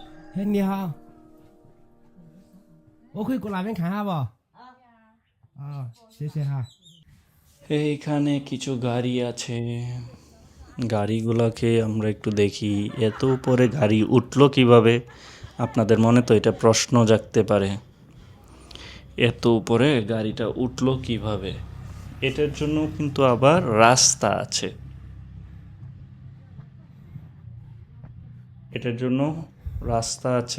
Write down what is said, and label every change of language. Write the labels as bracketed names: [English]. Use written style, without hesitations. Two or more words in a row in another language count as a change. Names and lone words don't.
[Chinese] 嘿，你好，我可以过那边看下不？啊，谢谢哈。 [Bangla] এইখানে কিছু গাড়ি আছে, গাড়িগুলোকে আমরা একটু দেখি। এত উপরে গাড়ি উঠলো কিভাবে? আপনাদের মনে তো এটা প্রশ্ন জাগতে পারে, এত উপরে গাড়িটা উঠলো কিভাবে? এটার জন্য কিন্তু আবার রাস্তা আছে, এটার জন্য রাস্তা আছে।